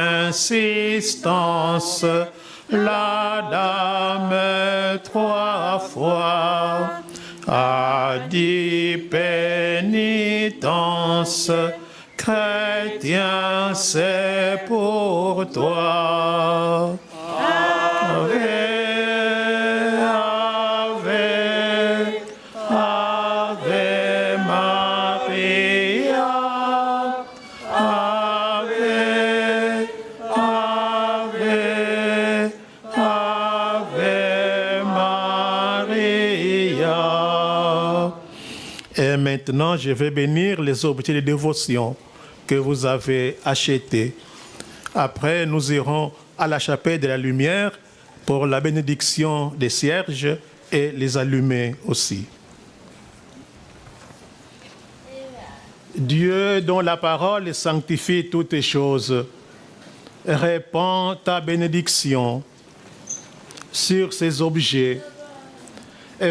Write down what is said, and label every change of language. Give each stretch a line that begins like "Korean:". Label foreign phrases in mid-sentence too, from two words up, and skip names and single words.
French: insistance, la dame 3 fois a dit pénitence. Chrétien, c'est pour toi.
Latin: Ave, Ave, Ave Maria. Ave, Ave, Ave Maria.
French: Et maintenant, je vais bénir les objets de dévotion que vous avez achetés. Après, nous irons à la chapelle de la lumière pour la bénédiction des cierges et les allumer aussi. Dieu, dont la parole sanctifie toutes choses, répand ta bénédiction sur ces objets et